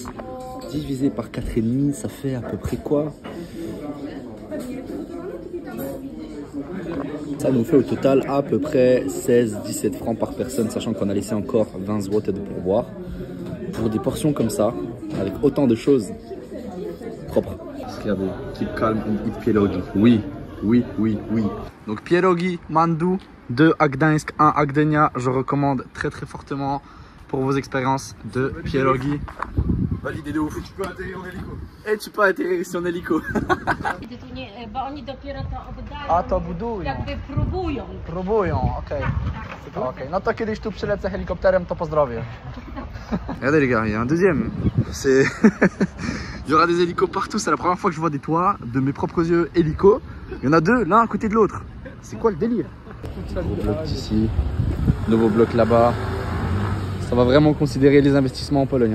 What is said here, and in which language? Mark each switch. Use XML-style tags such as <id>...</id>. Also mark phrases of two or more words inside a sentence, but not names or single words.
<fr>Divisé par 4,5, ça fait à peu près quoi? Ça nous fait au total à peu près 16-17 francs par personne, sachant qu'on a laissé encore 20 zł de pourboire. Pour des portions comme ça, avec autant de choses propres. Regardez,</fr> <en>keep calm and eat pierogi.</en> <fr>Oui. Donc pierogi Mandu, 2 à Gdańsk, 1 à Gdynia. Je recommande très fortement pour vos expériences de pierogi. Validé de ouf. Tu peux atterrir en hélico. Et tu peux atterrir ici en hélico.</fr> <pl>A to budują. Jakby próbują. Próbują, okej. Okay. No to kiedyś tu przylecę helikopterem, to pozdrowię.</pl> <fr>Regardez les gars, il y a un deuxième. C'est... Il y aura des hélicos partout, c'est la première fois que je vois des toits de mes propres yeux hélicos. Il y en a 2, l'un à côté de l'autre. C'est quoi le délire? Nouveau bloc ici, nouveau bloc là-bas. Ça va vraiment considérer les investissements en Pologne.</fr>